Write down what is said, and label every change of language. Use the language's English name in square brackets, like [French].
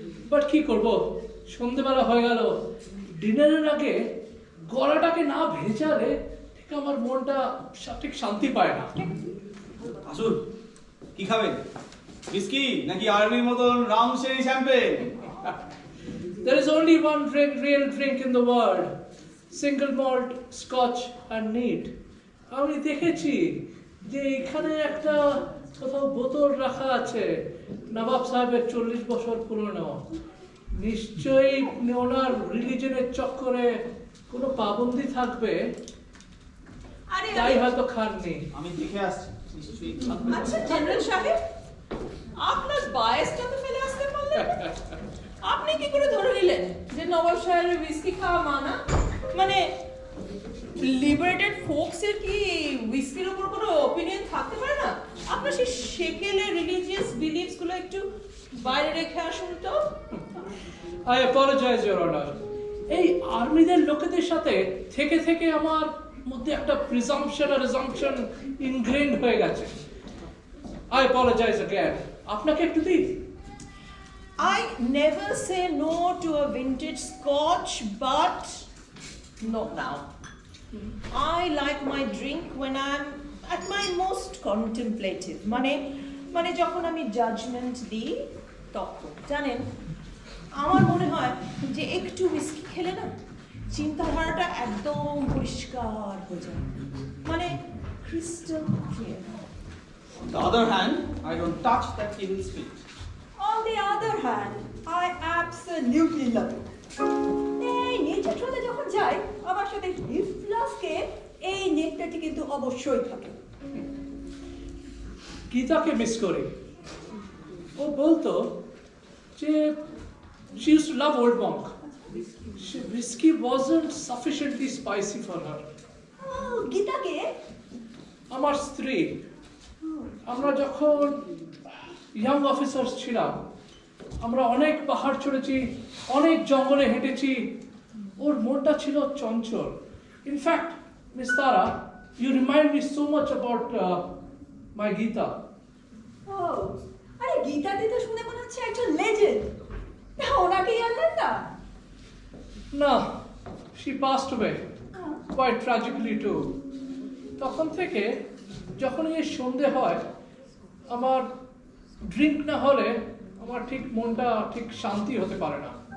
[Bangla] But কি করব, সন্ধেবেলা হয়ে গেল, ডিনারের আগে গলাটাকে না ভেজালে ঠিক আমার মনটা ঠিক শান্তি পায় না। আসুন, কি খাবেন? বিস্কি নাকি আর্মির মতন রামশেরি champagne? [English] There is only one real drink in the world, single malt, scotch and neat. [Bangla] আমি দেখেছি যে এখানে একটা কোথাও বোতল রাখা আছে, নবাব সাহেবের 40 বছর পুরনো। নিশ্চয়ই ওনার রিলিজনের চক্করে কোনো পাবন্দি থাকবে, তাই হয়তো খাননি। আমি দেখে আসছি, নিশ্চয়ই। আচ্ছা জেনারেল সাহেব, আপনার বায়াসটা তো ফেলে আসতে পারলেন না। আপনি কি করে ধরে নিলেন যে নবাব সাহেবের হুইস্কি খাওয়া মানা? মানে লিবারেটেড ফোকসের কি হুইস্কির উপর কোনো অপিনিয়ন থাকতে পারে না? আপনার সেই সেকেলের রিলিজিয়াস বিলিভস গুলো একটু বাইরে রেখে আসুন তো। [English] I apologize, Your Honor. [Bangla] এই আর্মিদের লোকেদের সাথে থেকে থেকে আমার মধ্যে একটা প্রিজাম্পশন আর রিজাম্পশন ইনগ্রেইন্ড হয়ে গেছে। [English] I apologize again. [Bangla] আপনাকে একটু দিই? [English] I never say no to a vintage scotch, but not now. I like my drink when I'm at my most contemplative. [Bangla] মানে যখন আমি জাজমেন্ট দিই তখন। জানেন, আমার মনে হয় যে একটু হুইস্কি খেলে না চিন্তাধারাটা একদম পরিষ্কার হয়ে যায়, মানে crystal clear. [English] On the other hand, I don't touch that evil spirit. On the other hand, I absolutely love it. [Bangla] এই নেচার ট্রেলে যখন যাই, আমার সাথে হিপ ফ্লাস্কে এই নেকটাটি কিন্তু অবশ্যই থাকে। গীতাকে মিস করি। ও বলতো যে [English] she used to love Old Monk. Whiskey wasn't sufficiently spicy for her. [Bangla] গীতাকে? আমার স্ত্রী। আমরা যখন ইয়াং অফিসার্স ছিলাম, আমরা অনেক পাহাড় চড়েছি, অনেক জঙ্গলে হেঁটেছি। ওর মনটা ছিল চঞ্চল। [English] In fact miss Tara, you remind me so much about my Gita. [Bangla] ও, আরে গীতা দিতে শুনে মনে হচ্ছে একজন লেজেন্ড। ওনাকে জানলেন না? [English] না, she passed away quite tragically too. [Bangla] তখন থেকে যখন এই সন্ধে হয়, আমার ড্রিঙ্ক না হলে আমার ঠিক মনটা ঠিক শান্তি হতে পারে না।